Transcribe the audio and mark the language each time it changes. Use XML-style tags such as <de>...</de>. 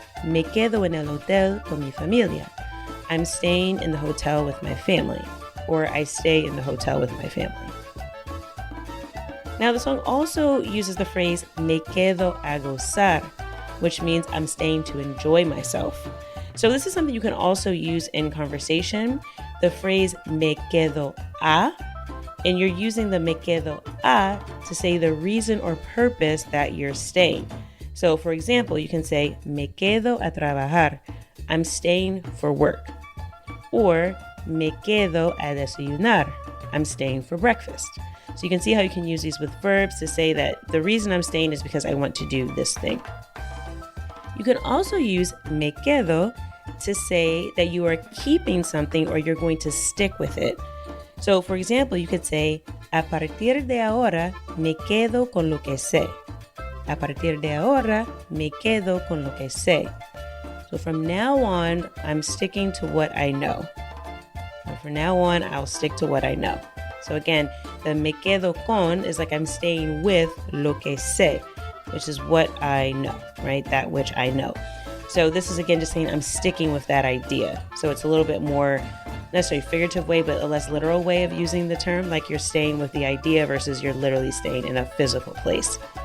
<es>Me quedo en el hotel con mi familia.</es> <en>I'm staying in the hotel with my family. Or I stay in the hotel with my family. Now, the song also uses the phrase</en> <es>me quedo a gozar,</es> <en>which means I'm staying to enjoy myself. So this is something you can also use in conversation. The phrase</en> <es>me quedo a,</es> <en>and you're using the me quedo a to say the reason or purpose that you're staying. So for example, you can say</en> <es>me quedo a trabajar.</es> <en>I'm staying for work. Or</en> <es>me quedo a desayunar.</es> <en>I'm staying for breakfast. So you can see how you can use these with verbs to say that the reason I'm staying is because I want to do this thing. You can also use me quedo to say that you are keeping something or you're going to stick with it. So for example, you could say,</en> <es>a partir de ahora me quedo con lo que sé. A partir de ahora me quedo con lo que sé.</es> <en>So from now on, I'm sticking to what I know. Or from now on, I'll stick to what I know. So again, the</en> <es>me quedo con</es> <en>is like I'm staying with</en> <es>lo que sé,</es> <en>which is what I know, right? That which I know. So this is again just saying I'm sticking with that idea. So it's a little bit more, not necessarily figurative way, but a less literal way of using the term, like you're staying with the idea versus you're literally staying in a physical place.</en>